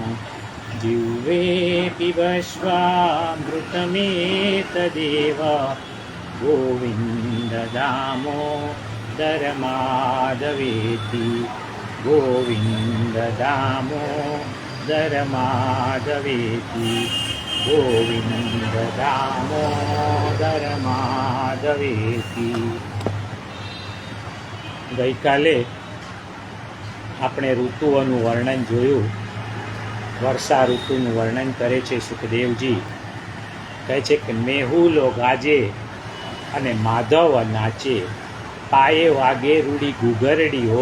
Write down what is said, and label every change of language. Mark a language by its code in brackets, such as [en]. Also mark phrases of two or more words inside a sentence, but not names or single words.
[sa] जिह्वे पिबस्वामृतमेतदेव गोविन्द दामोदर माधवेति। गोविन्द दामोदर माधवेति। गोविन्द दामोदर माधवेति। [gu] ગઈકાલે આપણે ઋતુઓનું વર્ણન જોયું. વર્ષા ઋતુનું વર્ણન કરે છે સુખદેવજી. કહે છે કે મેહુલો ગાજે અને માધવ નાચે, પાયે વાગે રૂડી ઘૂઘરડી હો.